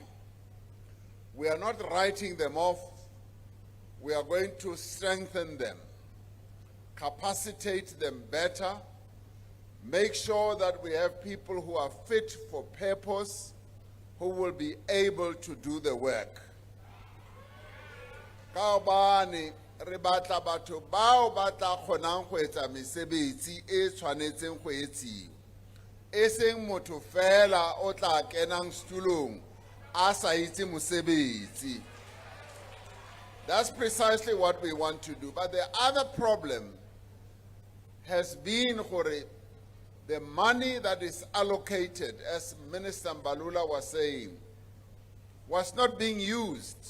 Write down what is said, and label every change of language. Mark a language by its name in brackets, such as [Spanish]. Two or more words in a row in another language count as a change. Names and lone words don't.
[English] We are not writing them off. We are going to strengthen them, capacitate them better, make sure that we have people who are fit for purpose, who will be able to do the work. [Tswana] Kaobane re batla batho bao ba tla kgonang go etsa mesebetsi e tshwanetseng go etsiwa e seng motho fela o tla kenang stulong a sa itse mosebetsi. [English] That's precisely what we want to do. But the other problem has been the money that is allocated, as Minister Mbalula was saying, was not being used.